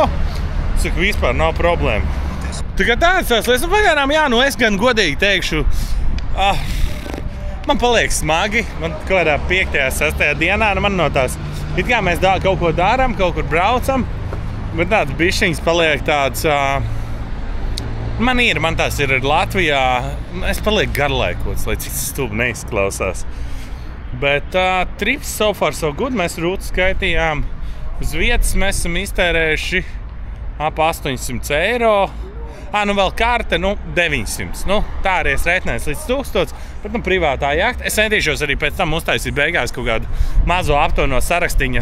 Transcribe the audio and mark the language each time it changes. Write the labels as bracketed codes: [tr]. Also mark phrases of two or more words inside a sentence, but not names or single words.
[lv] Es saku, vispār nav problēma. Tā kā tāds lietas, nu pagaidām, jā, nu es gan godīgi teikšu, man paliek smagi, man kaut kādā 5. 6. dienā, nu man no tās, it kā mēs kaut ko darām, kaut kur braucam, bet tāds bišķiņas paliek tāds, man tās ir Latvijā, es palieku garlaikots, lai cik stūbi neizklausās. [en] Bet trips so far so good, [lv] mēs rūtu skaitījām, uz vietas mēs esam iztērējuši ap 800 eiro. Nu vēl karte, 900. Tā arī es reitinājos līdz 1000, bet privātā jahta. Es centīšos arī pēc tam uztaisīt beigās kaut kādu mazo aptuveno sarakstiņu.